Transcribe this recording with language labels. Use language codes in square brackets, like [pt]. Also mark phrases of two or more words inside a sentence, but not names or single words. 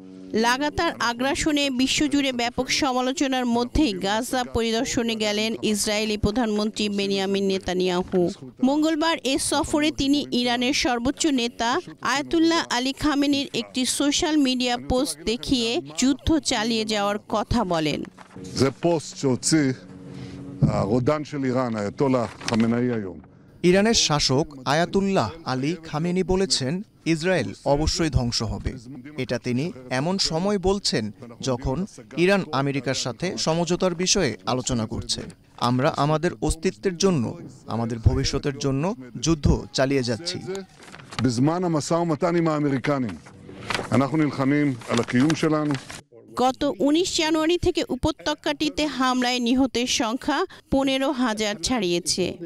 [bn] লাগাতার আগ্রাসনে বিশ্বজুড়ে ব্যাপক সমালোচনার মধ্যেই গাজা পরিদর্শনে গেলেন ইসরায়েলি প্রধানমন্ত্রী বেনিয়ামিন নেতানিয়াহু। মঙ্গলবার এ সফরে তিনি ইরানের সর্বোচ্চ নেতা আয়াতুল্লাহ আলী খামেনির একটি সোশ্যাল মিডিয়া পোস্ট দেখিয়ে যুদ্ধ চালিয়ে যাওয়ার কথা বলেন। [he] זה פוסט שהוציא הרודן של איראן, האייתולlah חמינאי היום. [bn] ইরানের শাসক আয়াতুল্লাহ আলী খামেনি বলেছেন ইসরায়েল অবশ্যই ধ্বংস হবে। এটা তিনি এমন সময় বলছেন যখন ইরান আমেরিকার সাথে সমঝোতার বিষয়ে আলোচনা করছে। আমরা আমাদের অস্তিত্বের জন্য, আমাদের ভবিষ্যতের জন্য যুদ্ধ চালিয়ে যাচ্ছি। [he] בזמן המשא ומתן עם האמריקנים אנחנו נלחמים על הקיום שלנו. [bn] গত 19 জানুয়ারি থেকে উপত্যকাটিতে হামলায় নিহতের সংখ্যা 15,000 ছাড়িয়েছে।